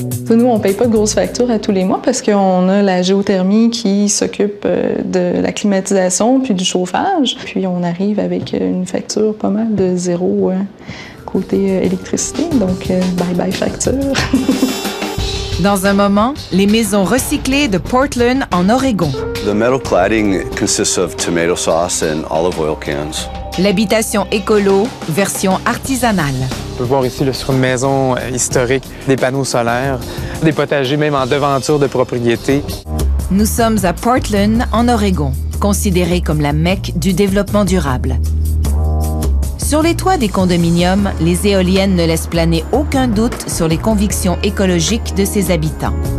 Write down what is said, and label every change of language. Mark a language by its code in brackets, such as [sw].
[fr] Nous, on ne paye pas de grosses factures à tous les mois parce qu'on a la géothermie qui s'occupe de la climatisation puis du chauffage. Puis on arrive avec une facture pas mal de zéro côté électricité, donc bye-bye facture. Dans un moment, les maisons recyclées de Portland, en Oregon. [en] The metal cladding consists of tomato sauce and olive oil cans. [fr] L'habitation écolo, version artisanale. On peut voir ici sur une maison historique des panneaux solaires, des potagers même en devanture de propriété. Nous sommes à Portland, en Oregon, considéré comme la Mecque du développement durable. Sur les toits des condominiums, les éoliennes ne laissent planer aucun doute sur les convictions écologiques de ses habitants.